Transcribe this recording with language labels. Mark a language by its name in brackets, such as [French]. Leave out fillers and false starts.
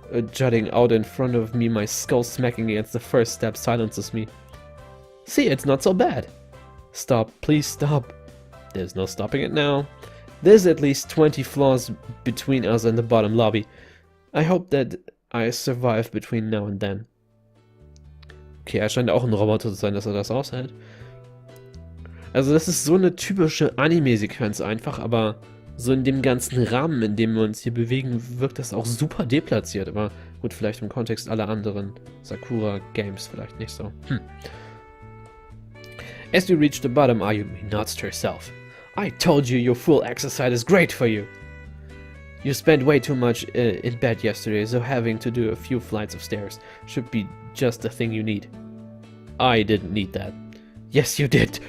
[English] jutting out in front of me, my skull smacking against the first step silences me. See, it's not so bad. Stop, please stop. There's no stopping it now. There's at least 20 floors between us and the bottom lobby. I hope that I survive between now and then. [German] Okay, er scheint auch ein Roboter zu sein, dass er das aushält. Also das ist so eine typische Anime-Sequenz einfach, aber so in dem ganzen Rahmen, in dem wir uns hier bewegen, wirkt das auch super deplatziert. Aber gut, vielleicht im Kontext aller anderen Sakura-Games vielleicht nicht so. [English] As you reach the bottom, Ayumi nods to herself. I told you your full exercise is great for you. You spent way too much in bed yesterday, so having to do a few flights of stairs should be just the thing you need. I didn't need that. Yes, you did.